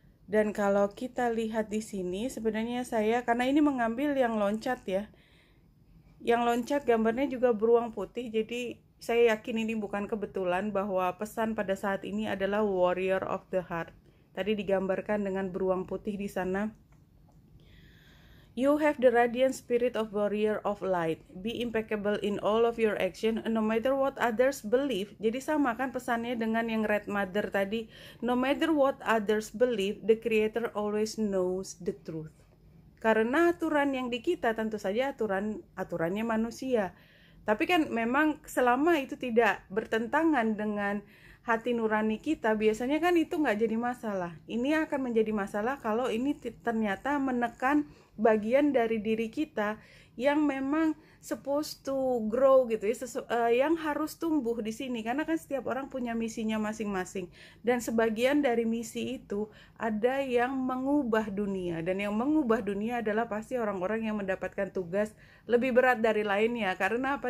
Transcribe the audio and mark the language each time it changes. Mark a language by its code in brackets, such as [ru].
[id] Dan kalau kita lihat di sini sebenarnya saya, karena ini mengambil yang loncat ya, yang loncat gambarnya juga beruang putih, jadi saya yakin ini bukan kebetulan bahwa pesan pada saat ini adalah [en] warrior of the heart. [id] Tadi digambarkan dengan beruang putih di sana. [en] You have the radiant spirit of warrior of light. Be impeccable in all of your action, no matter what others believe. [id] Jadi sama kan pesannya dengan yang Red Mother tadi. [en] No matter what others believe, the Creator always knows the truth. [id] Karena aturan yang di kita tentu saja aturannya manusia. Tapi kan memang selama itu tidak bertentangan dengan hati nurani kita, biasanya kan itu nggak jadi masalah. Ini akan menjadi masalah kalau ini ternyata menekan bagian dari diri kita yang memang [en] supposed to grow [id] gitu ya, yang harus tumbuh di sini, karena kan setiap orang punya misinya masing-masing, dan sebagian dari misi itu ada yang mengubah dunia, dan yang mengubah dunia adalah pasti orang-orang yang mendapatkan tugas lebih berat dari lainnya. Karena apa?